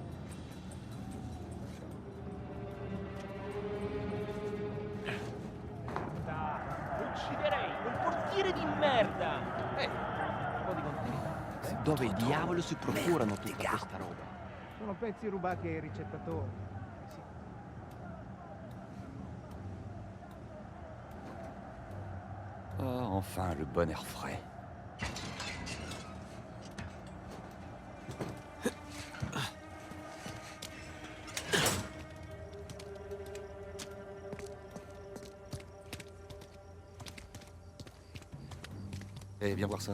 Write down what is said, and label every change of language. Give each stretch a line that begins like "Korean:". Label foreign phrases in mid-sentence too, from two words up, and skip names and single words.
Italian: Ucciderei quel portiere di merda! Un po' di continuità. Dove diavolo si procurano tutta questa roba? Sono pezzi rubati ai ricettatori. Sì.
French: Ah, enfin, le bon air frais. Eh, viens voir ça.